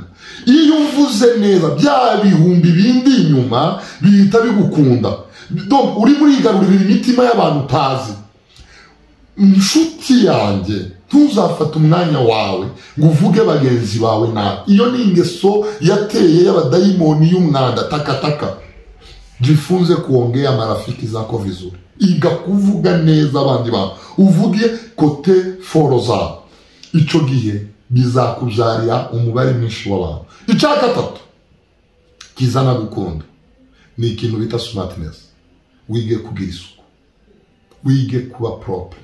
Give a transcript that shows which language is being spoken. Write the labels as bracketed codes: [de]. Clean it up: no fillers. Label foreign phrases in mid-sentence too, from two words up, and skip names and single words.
[rw] Iyo uvuze neza, bya bihumbi bindi inyuma bihita bigukunda. Donc uri muri igarurira imitima y'abantu utazi. Inshuti yanjye, ntuzafata umwanya wawe ngo uvuge bagenzi bawe nabi. Iyo ni ingeso yateye y'abadayimoni y'umwanda takataka. [sw] Jifunze kuongea marafiki zako vizuri, [rw] iga kuvuga neza abandi bantu, uvuge kote foro zabo. Ico gihe bizakujarira umubare mwinshi w'abantu. Icya gatatu kizana gukunda ni ikintu bita smartness. Wige kugira isuku, wige kuba proper.